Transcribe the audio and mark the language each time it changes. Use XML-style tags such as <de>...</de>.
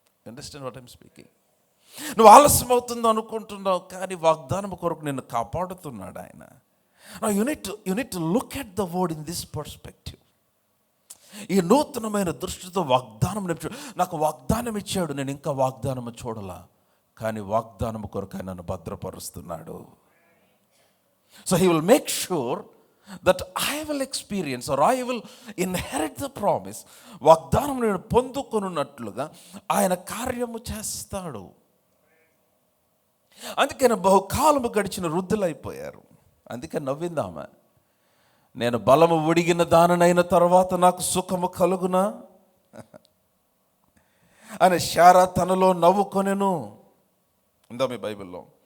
<en>Understand what I'm speaking?</en> <te>నువ్వు ఆలస్యం అవుతుందో అనుకుంటున్నావు, కానీ వాగ్దానం కొరకు నిన్ను కాపాడుతున్నాడు ఆయన.</te> <en>You need to look at the word in this perspective.</en> <te>ఈ నూతనమైన దృష్టితో వాగ్దానం నాకు వాగ్దానం ఇచ్చాడు, నేను ఇంకా వాగ్దానం చూడలా, కానీ వాగ్దానం కొరకు ఆయన నన్ను భద్రపరుస్తున్నాడు.</te> <en>So he will make sure that I will experience or I will inherit the promise.</en> <te>వాగ్దానం నేను పొందుకొనున్నట్లుగా ఆయన కార్యము చేస్తాడు. అందుకని బహుకాలము గడిచిన వృద్ధులైపోయారు. అందుకని నవ్విందామా, నేను బలము ఉడిగిన దాననైన తర్వాత నాకు సుఖము కలుగునా అని శారా తనలో నవ్వుకొనెను. ఉందా మీ బైబిల్లో?</te>